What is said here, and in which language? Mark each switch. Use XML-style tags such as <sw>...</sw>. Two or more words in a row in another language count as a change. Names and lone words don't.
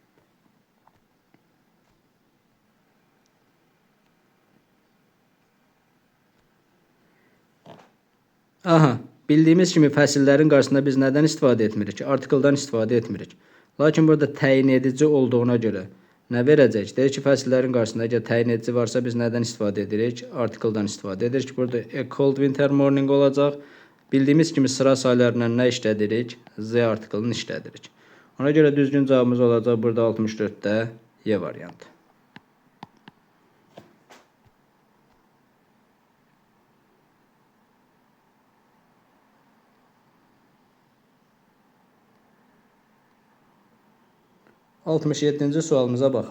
<az>Aha, bildiyimiz kimi fəsillərin qarşısında biz nədən istifadə etmirik? Artikldan istifadə etmirik. Lakin burada təyin edici olduğuna görə nə verəcək? Deyir ki, fəsillərin qarşısında əgər təyin edici varsa biz nədən istifadə edirik? Artikldan istifadə edirik. Burada</az> <en>a cold winter morning</en> <az>olacaq. Bildiyimiz kimi sıra saylarla nə işlədirik? Z artiklını işlədirik. Ona görə düzgün cavabımız olacaq burada 64-də Y variantı. 67-ci sualımıza baxaq.</az>